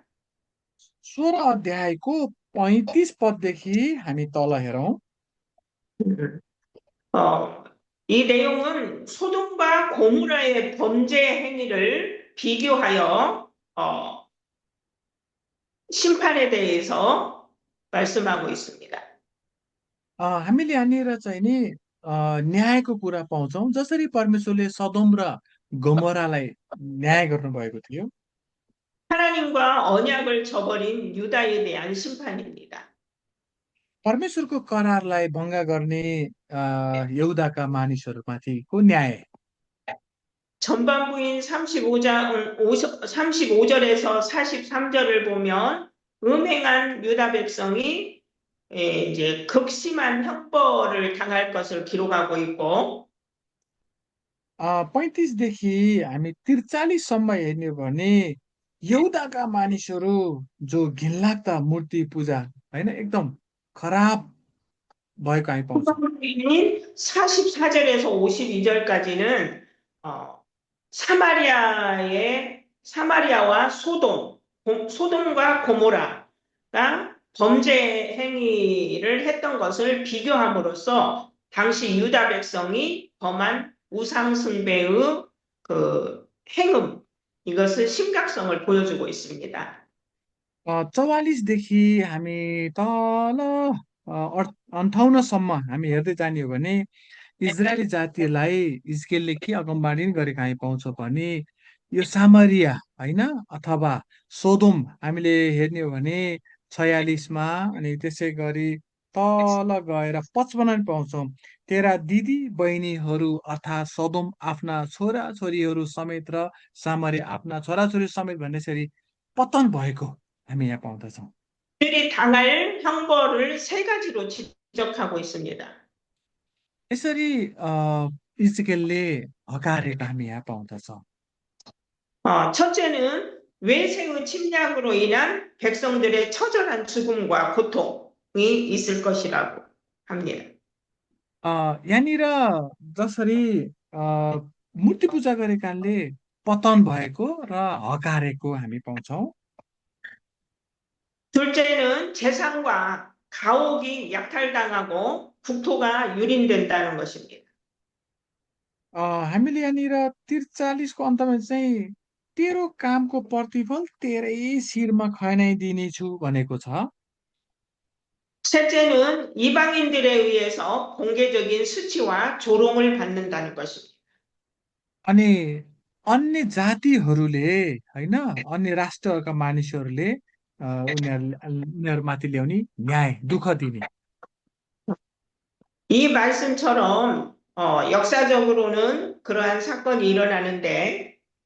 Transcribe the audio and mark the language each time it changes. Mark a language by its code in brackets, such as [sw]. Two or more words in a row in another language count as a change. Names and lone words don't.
[ne] 16 अध्यायको 35 पददेखि हामी तल हेरौँ। [ko] 이 내용은 소돔과 고모라의 범죄 행위를 비교하여 심판에 대해서 말씀하고 있습니다. [ne] हामीले यहाँनिर चाहिँ नि न्यायको कुरा पाउँछौँ। जसरी परमेश्वरले सदोम र गमोरालाई न्याय गर्नुभएको थियो, [ko] 하나님과 언약을 저버린 유다에 대한 심판입니다. [ne] परमेश्वरको करारलाई भङ्ग गर्ने यहुदाका मानिसहरूमाथिको न्याय। [ko] 전반부인 35절에서 43절을 보면 음행한 유다 백성이 이제 극심한 형벌을 당할 것을 기록하고 있고 [ne] 35 देखि हामी 43 सम्म हेर्ने हो भने यहुदाका मानिसहरू जो घिनलाग्दा मूर्ति पूजा होइन एकदम खराब भएको हामी पाउँछौँ। [ko] 전반부인 44절에서 52절까지는 사마리아와 소돔과 고모라가 범죄 행위를 했던 것을 비교함으로써 당시 유다 백성이 범한 우상 숭배의 그 행음 이것을 심각성을 보여주고 있습니다. [ne] 44 देखि हामी तल 58 सम्म हामी हेर्दै जाने हो भने इजरायली जातिलाई इजकेलले के अगमबाणी गरेको हामी पाउँछौँ भने यो सामरिया होइन अथवा सोदोम हामीले हेर्ने हो भने 46मा, अनि त्यसै गरी तल गएर 55 पाउँछौँ। तेरा दिदी बहिनीहरू अर्थात् सदोम आफ्ना छोरा छोरीहरू समेत र सामरिया आफ्ना छोराछोरी समेत भन्नेसरी पतन भएको हामी यहाँ पाउँदछौँ। [ko] 그들이 당할 형벌을 세 가지로 지적하고 있습니다. [ne] यसरी इजकेलले हकारेको हामी यहाँ पाउँदछौँ। [ko] 첫째는 외세의 침략으로 인한 백성들의 처절한 죽음과 고통이 있을 것이라고 합니다. [ne] यहाँनिर जसरी मूर्ति पूजा गरेकाले पतन भएको र हकारेको हामी पाउँछौँ। [ko] 둘째는 재산과 가옥이 약탈당하고 국토가 유린된다는 것입니다. [ne] हामीले यहाँनिर 43को अन्तमा चाहिँ तेरो कामको प्रतिफल तेरै शिरमा खनाइदिनेछु भनेको छ। [ko] 셋째는 이방인들에 의해서 공개적인 수치와 조롱을 받는다는 것입니다. [ne] अनि अन्य जातिहरूले होइन अन्य राष्ट्रका मानिसहरूले उनीहरूमाथि ल्याउने न्याय दुःख दिने। [ko] 이 말씀처럼 역사적으로는 그러한 사건이 일어나는데